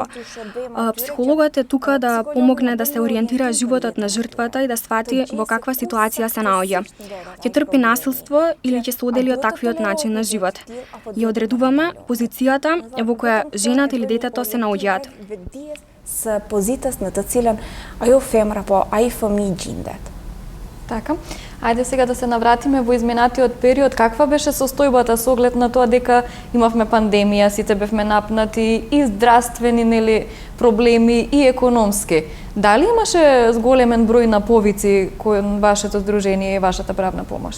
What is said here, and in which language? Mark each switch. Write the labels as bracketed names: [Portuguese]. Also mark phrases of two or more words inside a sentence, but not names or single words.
[Macedonian] Психологот е тука да помогне да се ориентира животот на жртвата и да свати во каква ситуација се наоѓа. Ќе трпи насилство или ќе се одели од таквиот начин на живот. Ја одредуваме позицијата во која жената или детето се наоѓаат. [Albanian] Së pozitës në të cilën ajo femra ai fëmijë gjendet. [Macedonian] Така. Ајде сега да се навратиме во изминатиот период. Каква беше состојбата со оглед на тоа дека имавме пандемија, сите бевме напнати и здравствени проблеми и економски? Дали имаше зголемен број на повици кој вашето здружение и вашата правна помош?